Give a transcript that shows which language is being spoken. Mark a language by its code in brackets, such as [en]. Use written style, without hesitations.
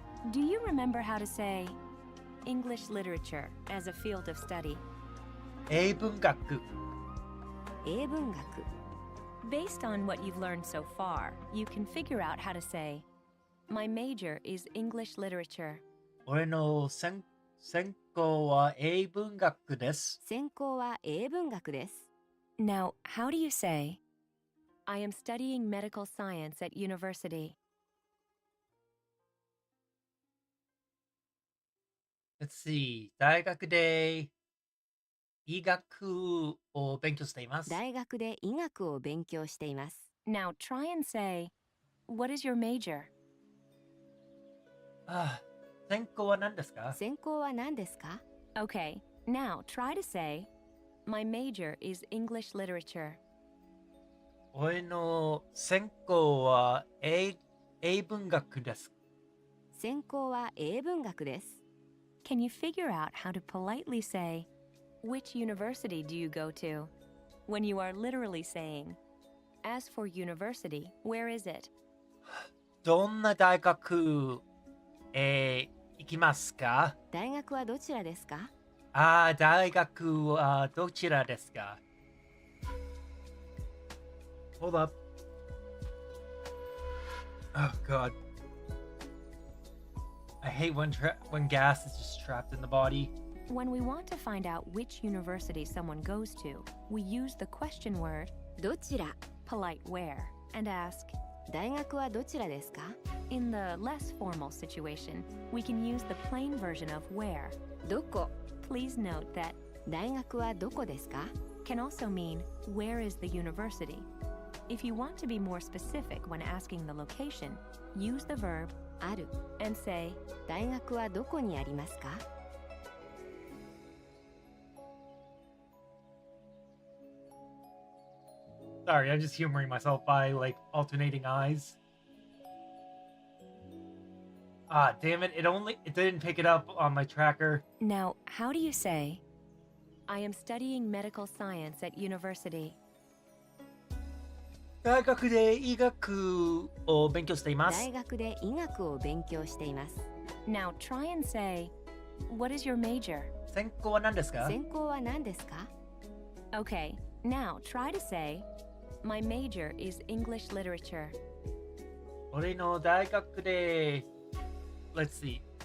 [en] Do you remember how to say English literature as a field of study? [ja] 英文学英文学 [en] Based on what you've learned so far, you can figure out how to say, My major is English literature. [ja] 俺の専攻は英文学です。専攻は英文学です [en] Now, how do you say, I am studying medical science at university? Let's see. [ja] 大学で医学を勉強しています。大学で医学を勉強しています [en] Now, try and say, What is your major? [ja] 専攻は何ですか？専攻は何ですか [en] Okay, now try to say, My major is English literature. [ja] 俺の専攻は英文学です。専攻は英文学です [en] Can you figure out how to politely say, Which university do you go to? When you are literally saying, As for university, where is it? [ja] どんな大学行きますか？大学はどちらですか大学はどちらですか？ [en] Hold up. Oh god. I hate when gas is just trapped in the body. When we want to find out which university someone goes to, we use the question word, [ja] どちら [en] polite where, and ask, [ja] 大学はどちらですか [en] In the less formal situation, we can use the plain version of where. [ja] どこ [en] Please note that [ja] 大学はどこですか [en] can also mean where is the university. If you want to be more specific when asking the location, use the verb [ja] ある [en] and say, [ja] 大学はどこにありますか [en] Sorry, I'm just humoring myself by like alternating eyes. Damn it, it didn't pick it up on my tracker. Now, how do you say, I am studying medical science at university? [ja] 大学で医学を勉強しています。大学で医学を勉強しています [en] Now, try and say, What is your major? [ja] 専攻は何ですか？専攻は何ですか [en] Okay, now try to say, My major is English literature. [ja] 俺の大学で [en] Let's see.